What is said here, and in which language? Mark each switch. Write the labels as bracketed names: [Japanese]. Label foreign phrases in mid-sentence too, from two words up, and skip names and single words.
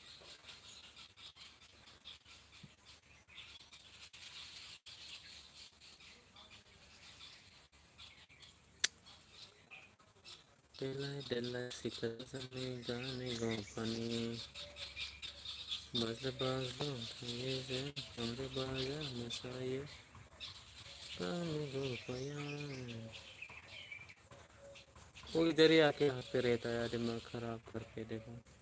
[Bodo] देलाय देलाय सिखोला जोंनि गामि गफानि बाज्लो बाज्लो थायो जों रंजा बाजा मोसायो गामि गफायाव [Hindi] वो इधर ही आके यहाँ पे रहता है दिमाग खराब करके देखो